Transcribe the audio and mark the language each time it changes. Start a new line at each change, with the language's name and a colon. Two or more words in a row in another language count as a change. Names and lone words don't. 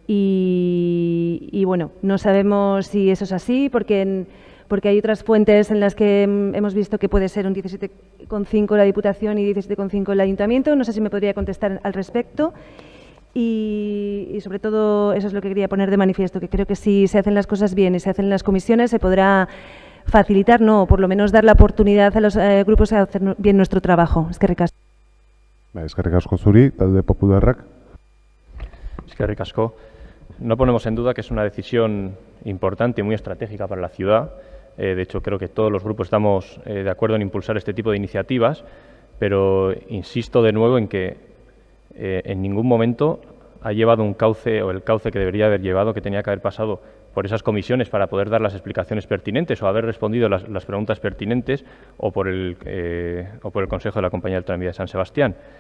Spanish: Y bueno, no sabemos si eso es así, porque hay otras fuentes en las que hemos visto que puede ser un 17,5 la Diputación y 17,5 el Ayuntamiento. No sé si me podría contestar al respecto. Y sobre todo eso es lo que quería poner de manifiesto, que creo que si se hacen las cosas bien y se hacen en las comisiones se podrá facilitar, o por lo menos dar la oportunidad a los grupos a hacer bien nuestro trabajo.
Basque: Eskerrik asko. Eskerrik asko zuri, talde popularrak. Eskerrik asko.
Spanish: No ponemos en duda que es una decisión importante y muy estratégica para la ciudad. De hecho, creo que todos los grupos estamos de acuerdo en impulsar este tipo de iniciativas, pero insisto de nuevo en que en ningún momento ha llevado un cauce, o el cauce que debería haber llevado, que tenía que haber pasado por esas comisiones para poder dar las explicaciones pertinentes o haber respondido las preguntas pertinentes, o por el Consejo de la Compañía del Tranvía de San Sebastián.